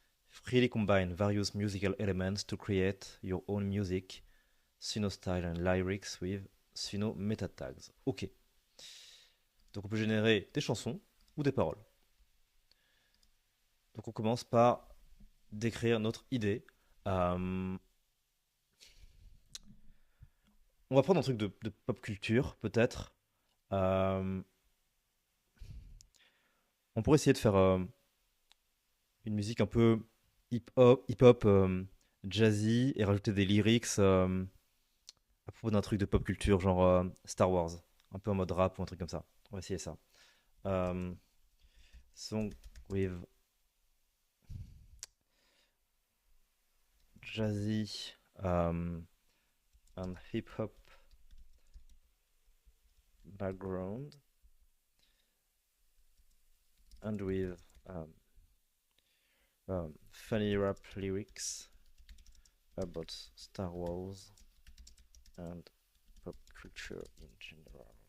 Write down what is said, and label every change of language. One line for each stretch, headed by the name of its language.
English: Freely combine various musical elements to create your own music, Suno Style and Lyrics with Suno Meta Tags. Ok.
French: Donc on peut générer des chansons ou des paroles. Donc on commence par décrire notre idée. On va prendre un truc de pop culture, peut-être. Euh, on pourrait essayer de faire une musique un peu hip-hop jazzy et rajouter des lyrics à propos d'un truc de pop culture, genre Star Wars. Un peu en mode rap ou un truc comme ça. On va essayer ça.
English: Euh, Song with jazzy and hip-hop background and with funny rap lyrics about Star Wars and pop culture in general.